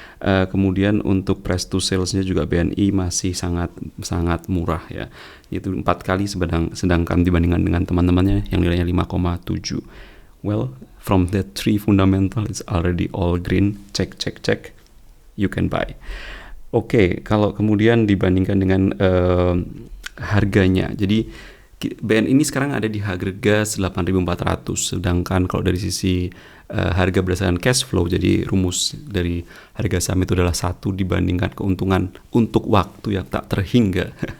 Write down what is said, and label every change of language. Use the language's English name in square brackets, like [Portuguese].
[Indonesian] Kemudian untuk price to sales-nya juga BNI masih sangat murah ya, yaitu 4 kali, sedangkan dibandingkan dengan teman-temannya yang nilainya 5,7. [English] Well, from the 3 fundamental it's already all green, check, you can buy. [Indonesian] Oke, kalau kemudian dibandingkan dengan harganya, jadi BN ini sekarang ada di harga 8.400, sedangkan kalau dari sisi harga berdasarkan cash flow, jadi rumus dari harga saham itu adalah 1 dibandingkan keuntungan untuk waktu yang tak terhingga.